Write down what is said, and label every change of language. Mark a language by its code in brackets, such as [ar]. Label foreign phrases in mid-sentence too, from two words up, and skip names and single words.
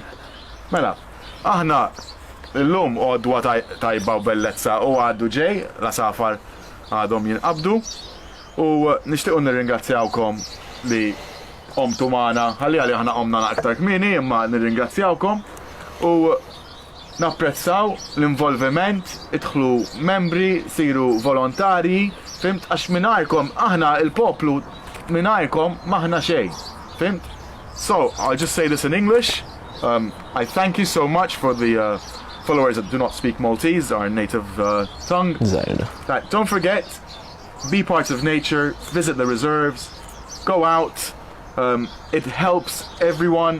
[mt] Mela, aħna llum għodwa tajba u bellezza u għaddu ġej, l-asafar għadhom jinqabdu u nixtiequ nirringrazzjawkom li qomtu magħna, ħalli aħna qomna aktar kmieni, imma nirringrazzjawkom u napprezzaw l-involviment, idħlu membri, siru volontari, fimt, għax mingħajrkom aħna il-poplu mingħajrkom maħna xejn, fimt? [en] So, I'll just say this in English. I thank you so much for the followers that do not speak Maltese, our native tongue. Don't forget, be part of nature, visit the reserves, go out. It helps everyone.